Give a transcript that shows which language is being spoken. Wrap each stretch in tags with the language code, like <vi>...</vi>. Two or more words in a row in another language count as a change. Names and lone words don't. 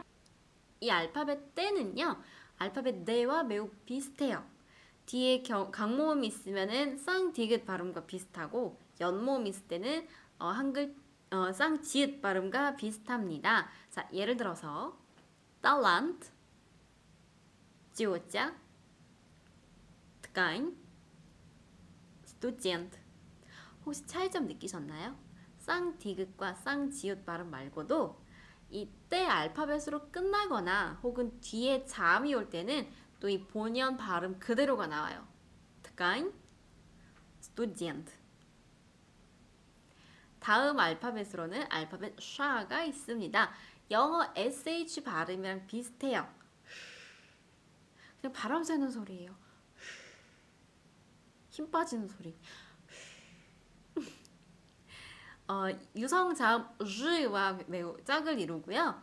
<ko>이 알파벳 떼는요, 알파벳 네와 매우 비슷해요. 뒤에 강모음이 있으면은 쌍디귿 발음과 비슷하고 연모음이 있을 때는 한글 쌍지읒 발음과 비슷합니다. 자, 예를 들어서 talent, 지오자,</ko> <ru>ткань, студент.</ru> <ko>혹시 차이점 느끼셨나요? 쌍디귿과 쌍지읒 발음 말고도 이때 알파벳으로 끝나거나 혹은 뒤에 자음이 올 때는 또 이 본연 발음 그대로가 나와요.</ko> <ru>ткань, студент.</ru> <ko>다음 알파벳으로는 알파벳 샤가 있습니다. 영어 SH 발음이랑 비슷해요. 그냥 바람 새는 소리예요. 힘 빠지는 소리. 유성 자음 즈와 매우 짝을 이루고요.</ko>